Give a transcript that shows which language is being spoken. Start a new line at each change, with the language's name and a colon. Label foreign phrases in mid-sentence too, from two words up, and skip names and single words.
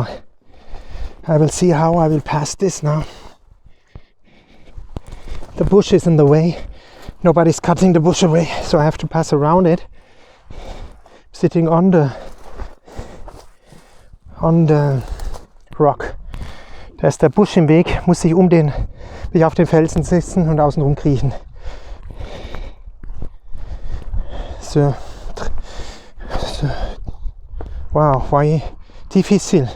English: I will see how I will pass this now. The bush is in the way. Nobody's cutting the bush away, so I have to pass around it. Sitting on the rock.
German: Da ist der Busch im Weg, muss ich will ich auf den Felsen sitzen und außen rum kriechen. So.
French: Wow, voyez, difficile.